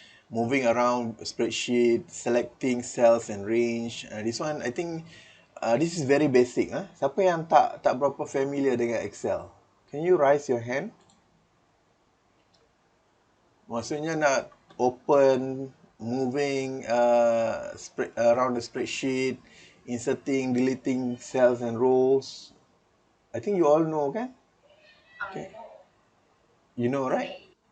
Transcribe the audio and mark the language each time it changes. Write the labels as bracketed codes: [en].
[en] Moving around spreadsheet, selecting cells and range. This one I think this is very basic. [ms] Siapa yang tak berapa familiar dengan Excel? [en] Can you raise your hand? [ms] Maksudnya nak [en] open, moving around the spreadsheet, inserting, deleting cells and rows. I think you all know, kan? Okay. You know, right?